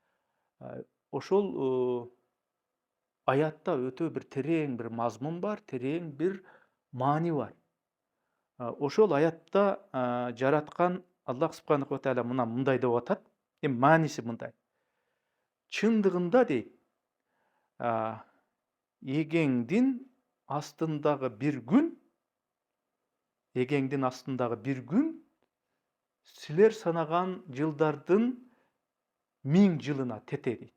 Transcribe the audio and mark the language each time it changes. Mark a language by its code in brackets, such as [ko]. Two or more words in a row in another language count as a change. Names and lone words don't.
[ky] Ошол аятта өтө бир терең бир мазмун бар, терең бир маани бар. Ошол аятта жараткан Аллах [ar] سبحانه وتعالى [ky] мындай деп атат. Эми мааниси мындай. Чындыгында дейт, эгеңдин астындагы бир күн силер санаган жылдардын 1000 жылына тете дейт.